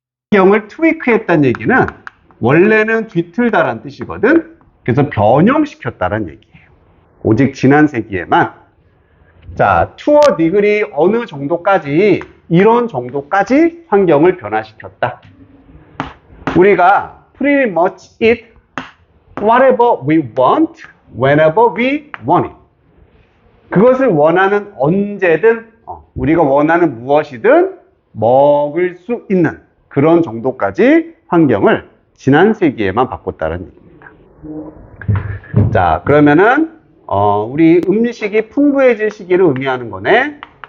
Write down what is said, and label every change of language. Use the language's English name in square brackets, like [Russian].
[Korean] 환경을 tweak 했다는 얘기는 원래는 뒤틀다라는 뜻이거든. 그래서 변형시켰다라는 얘기예요. 오직 지난 세기에만. 자, [English] to a degree [Korean] 어느 정도까지, 이런 정도까지 환경을 변화시켰다. 우리가 [English] pretty much eat whatever we want, whenever we want it. [Korean] 그것을 원하는 언제든, 우리가 원하는 무엇이든 먹을 수 있는 그런 정도까지 환경을 지난 세기에만 바꿨다는 얘기입니다. 자, 그러면은 우리 음식이 풍부해질 시기를 의미하는 거네.